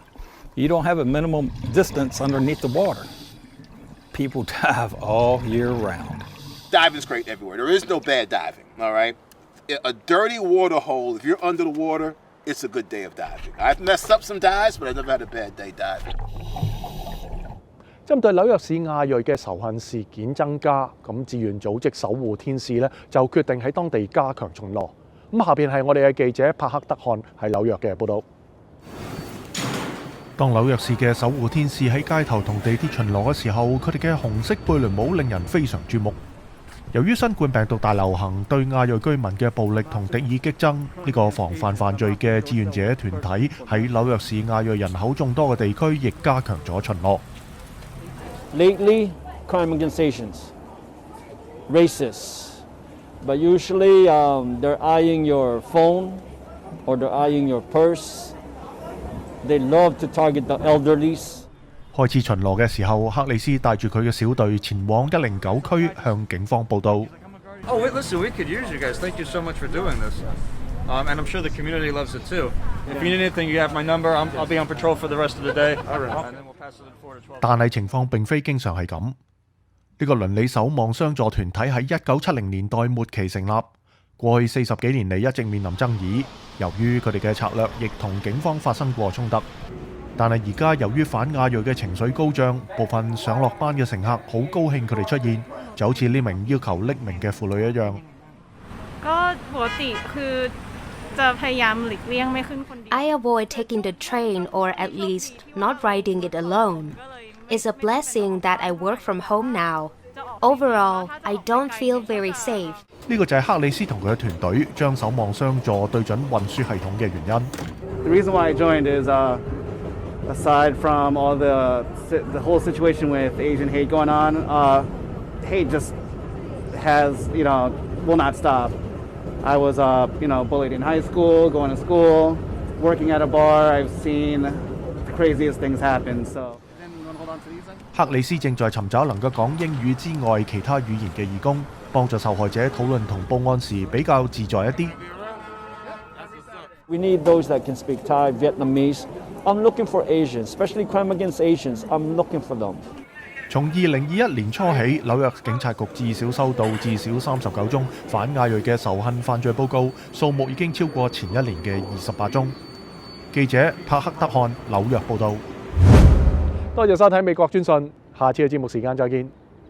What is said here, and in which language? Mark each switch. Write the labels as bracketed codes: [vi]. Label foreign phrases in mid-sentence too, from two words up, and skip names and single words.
[en] You don't have a minimum distance underneath the water. People dive all year round. Diving's great everywhere. There is no bad diving, all right? A dirty water hole, if you're under the water, it's a good day of diving. I've messed up some dives, but I've never had a bad day diving. [yue] 針對紐約市亞裔嘅仇恨事件增加，志願組織守護天使咧就決定喺當地加強巡邏。下邊係我哋嘅記者帕克德漢喺紐約嘅報導。當紐約市嘅守護天使喺街頭同地鐵巡邏嘅時候，佢哋嘅紅色貝雷帽令人非常注目。由於新冠病毒大流行對亞裔居民嘅暴力同敵意激增，呢個防範犯罪嘅志願者團體喺紐約市亞裔人口眾多嘅地區亦加強咗巡邏。 [en] Lately, crime organizations, racists, but usually they're eyeing your phone or they're eyeing your purse. They love to target the elderlies. [yue] 開始巡邏嘅時候，克里斯帶住佢嘅小隊前往109區向警方報到。 [en] Oh, wait, listen, we could use you guys. Thank you so much for doing this. And I'm sure the community loves it too. If you need anything, you have my number. I'll be on patrol for the rest of the day. All right. And then we'll pass it in 4 to 12. [yue] 但係情況並非經常係咁。呢個鄰里守望相助團體喺1970年代末期成立，過去40幾年嚟一直面臨爭議。由於佢哋嘅策略亦同警方發生過衝突。但係而家由於反亞裔嘅情緒高漲，部分上落班嘅乘客好高興佢哋出現，就好似呢名要求匿名嘅婦女一樣。 [en] I avoid taking the train or at least not riding it alone. It's a blessing that I work from home now. Overall, I don't feel very safe. [yue] 呢個就係克里斯同佢嘅團隊將守望相助對準運輸系統嘅原因。 [en] The reason why I joined is aside from all the whole situation with Asian hate going on, hate just will not stop. I was bullied in high school, going to school, working at a bar. I've seen the craziest things happen. So [yue] 克里斯正在尋找能夠講英語之外其他語言嘅義工，幫助受害者討論同報案時比較自在一啲。 [en] We need those that can speak Thai, Vietnamese. I'm looking for Asians, especially crime against Asians. I'm looking for them. [yue] 從2021年初起，紐約警察局至少收到至少39宗反亞裔嘅仇恨犯罪報告，數目已經超過前一年嘅28宗。記者帕克德漢紐約報導。多謝收睇美國專訊，下次嘅節目時間再見。